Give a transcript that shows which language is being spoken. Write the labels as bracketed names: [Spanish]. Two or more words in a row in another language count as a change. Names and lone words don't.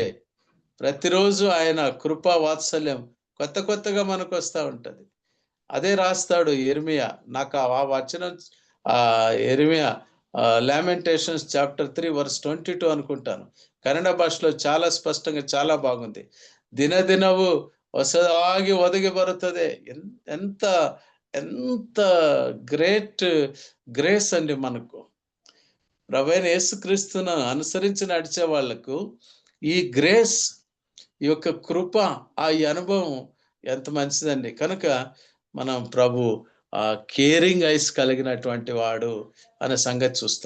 [Telugu] ప్రతిరోజు ఆయన కృపా వాత్సల్యం కొత్తగా మనకు వస్తూ ఉంటది. అదే రాస్తాడు ఇర్మియా. నాకు ఆ వచనం ఇర్మియా లామెంటేషన్స్ చాప్టర్ 3 verse 22 అనుకుంటాను. కన్నడ భాషలో చాలా స్పష్టంగా చాలా బాగుంది. [Kannada] ದಿನದಿನವು ಹೊಸದಾಗಿ ಒದಗಿ ಬರುತ್ತದೆ. [Telugu] ఎంత గ్రేస్ అండి మనకు. ప్రభువైన యేసుక్రీస్తును అనుసరించి నడిచే వాళ్లకు ఈ గ్రేస్, ఈ యొక్క కృప, ఈ అనుభవం ఎంత మంచిదండి. కనుక మనం ప్రభు [English] caring eyes [Telugu] కలిగినటువంటి వాడు అనే సంగతి చూస్తాం.